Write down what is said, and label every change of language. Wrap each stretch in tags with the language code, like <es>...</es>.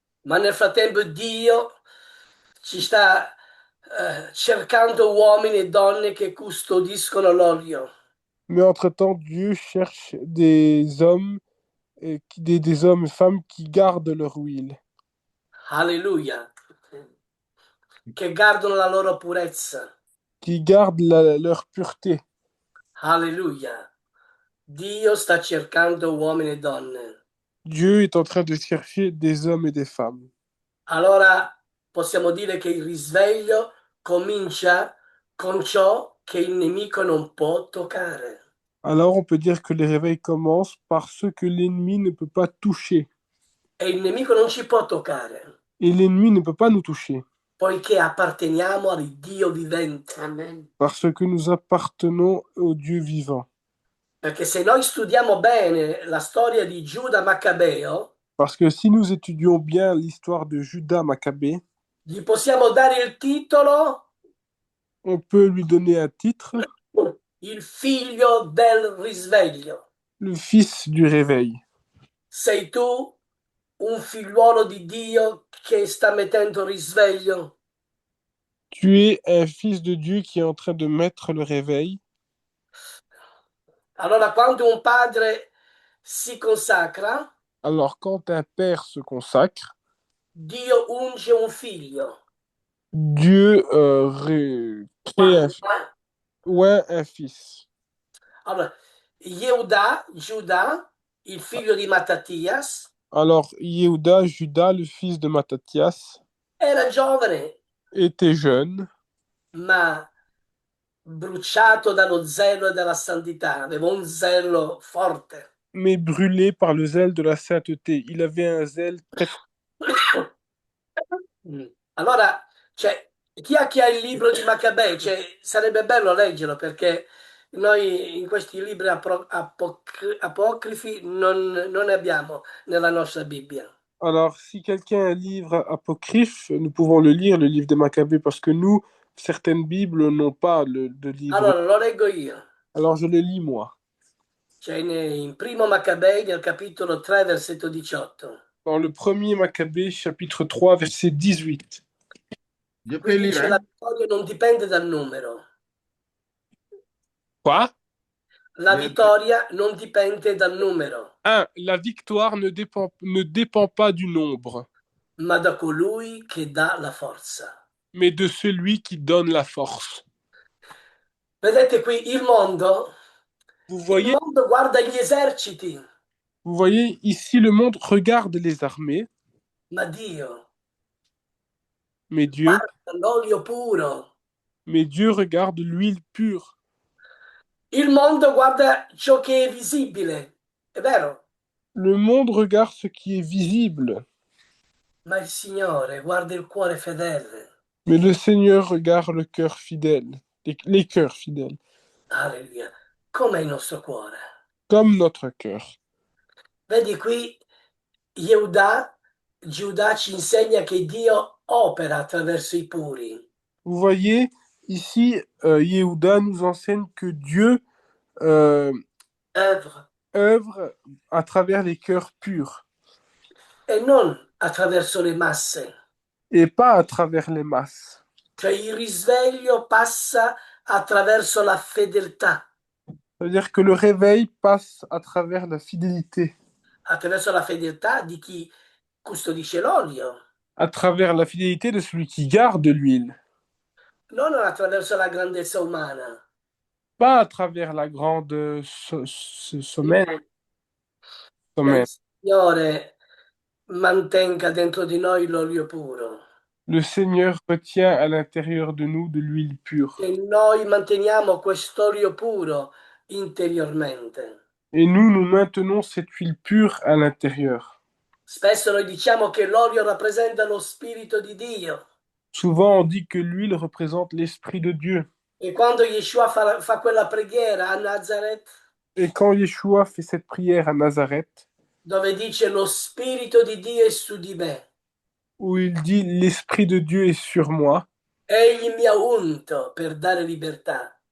<it>Ma nel frattempo Dio ci sta cercando uomini e donne che custodiscono l'olio.</it> <fr>Mais entre-temps, Dieu cherche des hommes, des hommes et femmes qui gardent leur huile,</fr> <it>Alleluia. Che guardano la loro purezza.</it> <fr>qui gardent leur pureté.</fr> <it>Alleluia. Dio sta cercando uomini e donne.</it> <fr>Dieu est en train de chercher des hommes et des femmes.</fr> <it>Allora possiamo dire che il risveglio comincia con ciò che il nemico non può toccare.</it> <fr>Alors on peut dire que les réveils commencent par ce que l'ennemi ne peut pas toucher.</fr> <it>E il nemico non ci può toccare,</it> <fr>Et l'ennemi ne peut pas nous toucher,</fr> <it>poiché apparteniamo al Dio vivente. Amen.</it> <fr>parce que nous appartenons au Dieu vivant.</fr> <it>Perché se noi studiamo bene la storia di Giuda Maccabeo,</it> <fr>Parce que si nous étudions bien l'histoire de Judas Maccabée,</fr> <it>gli possiamo dare il titolo</it> <fr>on peut lui donner un titre,</fr> <it>il figlio del risveglio.</it> <fr>le fils du réveil.</fr> <it>Sei tu un figliuolo di Dio che sta mettendo risveglio?</it> <fr>Tu es un fils de Dieu qui est en train de mettre le réveil.</fr> <it>Allora, quando un padre si consacra,</it> <fr>Alors, quand un père se consacre,</fr> <it>Dio unge un figlio.</it> <fr>Dieu crée Ma- un, ma- ouais, un fils.</fr> <it>Allora, Yehuda, Giuda, il figlio di Mattathias,</it> <fr>Alors, Yehuda, Judas, le fils de Matthias,</fr> <it>era giovane,</it> <fr>était jeune,</fr> <it>ma bruciato dallo zelo e dalla santità, aveva un zelo forte.</it> <fr>mais brûlé par le zèle de la sainteté. Il avait un zèle très fort. Mm.</fr> <it>Allora, cioè, chi ha il libro di Maccabei? Cioè, sarebbe bello leggerlo perché noi in questi libri apocrifi non ne abbiamo nella nostra Bibbia.</it> <fr>Alors, si quelqu'un a un livre apocryphe, nous pouvons le lire, le livre des Maccabées, parce que nous, certaines Bibles n'ont pas de livre.</fr> <it>Allora, lo leggo io.</it> <fr>Alors, je le lis moi.</fr> <it>C'è in primo Maccabei nel capitolo 3, versetto 18.</it> <fr>Dans le premier Maccabée, chapitre 3, verset 18. Je Qui peux lire,</fr> <it>dice</it> <fr>hein?</fr> <it>la vittoria non dipende dal numero.</it> <fr>Quoi?</fr> <it>La vittoria non dipende dal numero, 1.</it> <fr>La victoire ne dépend pas du nombre,</fr> <it>ma da colui che dà la forza.</it> <fr>mais de celui qui donne la force.</fr> <it>Vedete qui</it> <fr>Vous</fr> <it>il</it> <fr>voyez,</fr> <it>mondo guarda gli eserciti,</it> <fr>vous voyez, ici, le monde regarde les armées,</fr> <it>ma Dio</it> <fr>mais Dieu,</fr> <it>guarda l'olio puro.</it> <fr>mais Dieu regarde l'huile pure.</fr> <it>Il mondo guarda ciò che è visibile, è vero,</it> <fr>Le monde regarde ce qui est visible,</fr> <it>ma il Signore guarda il cuore fedele.</it> <fr>mais le Seigneur regarde le cœur fidèle, les cœurs fidèles,</fr> <it>Alleluia. Com'è il nostro cuore?</it> <fr>comme notre cœur.</fr> <it>Vedi qui Yehuda, Giuda ci insegna che Dio opera attraverso i puri.</it> <fr>Vous voyez, ici, Yehuda nous enseigne que Dieu euh, Œuvre œuvre à travers les cœurs purs</fr> <it>e non attraverso le masse.</it> <fr>et pas à travers les masses.</fr> <it>Cioè il risveglio passa attraverso la fedeltà,</it> <fr>C'est-à-dire que le réveil passe à travers</fr> <it>attraverso la fedeltà di chi custodisce l'olio,</it> <fr>à travers la fidélité de celui qui garde l'huile,</fr> <it>non attraverso la grandezza umana.</it> <fr>pas à travers la grande</fr> <it>Che</it> <fr>sommet.</fr> <it>il Signore mantenga dentro di noi l'olio puro,</it> <fr>Le Seigneur retient à l'intérieur de nous de l'huile pure.</fr> <it>che noi manteniamo quest'olio puro interiormente.</it> <fr>Et nous maintenons cette huile pure à l'intérieur.</fr> <it>Spesso noi diciamo che l'olio rappresenta lo Spirito di Dio</it> <fr>Souvent, on dit que l'huile représente l'Esprit de Dieu.</fr> <it>e quando Yeshua fa quella preghiera a Nazareth,</it> <fr>Et quand Yeshua fait cette prière à Nazareth,</fr> <it>dove dice lo Spirito di Dio è su di me,</it> <fr>où il dit l'Esprit de Dieu est sur moi,</fr> <it>egli mi ha unto per dare libertà.</it>